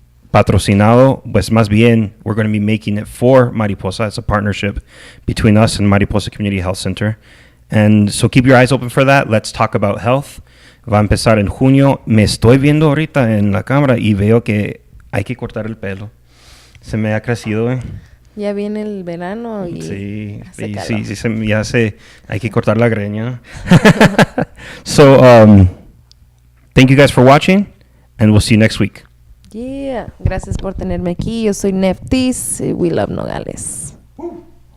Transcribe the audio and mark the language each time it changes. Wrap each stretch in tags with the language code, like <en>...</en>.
<es>Patrocinado, pues más bien,</es> <en>we're going to be making it for Mariposa. It's a partnership between us and Mariposa Community Health Center. And so keep your eyes open for that. Let's talk about health.</en> <es>Va a empezar en junio. Me estoy viendo ahorita en la cámara y veo que hay que cortar el pelo. Se me ha crecido, Ya viene el verano y Sí, hace sí, calor. sí, hay que cortar la greña.</es> <en>So, thank you guys for watching, and we'll see you next week.</en> <es>Yeah, gracias por tenerme aquí. Yo soy Nefftys. We love Nogales.</es>